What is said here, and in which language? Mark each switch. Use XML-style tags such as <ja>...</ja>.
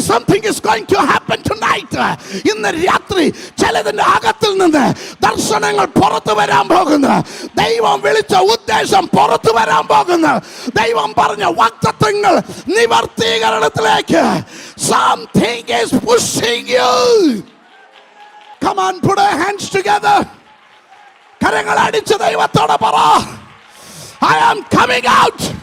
<en>Something is going to happen tonight.</en> <ml>ഇന്ന് രാത്രി ചിലതിന്റെ അകത്തിൽ നിന്ന് ദർശനങ്ങൾ പുറത്തു വരാൻ പോകുന്നു. ദൈവം വിളിച്ച ഉദ്ദേശം പുറത്തു വരാൻ പോകുന്നു. ദൈവം പറഞ്ഞ വാഗ്ദത്തങ്ങൾ നിവർത്തീകരണത്തിലേക്ക്.</ml> <en>Something is pushing you. Come on, put our hands together.</en> <ml>കരങ്ങൾ അടിച്ച് ദൈവത്തോട് പറ,</ml> <en>I am coming out.</en>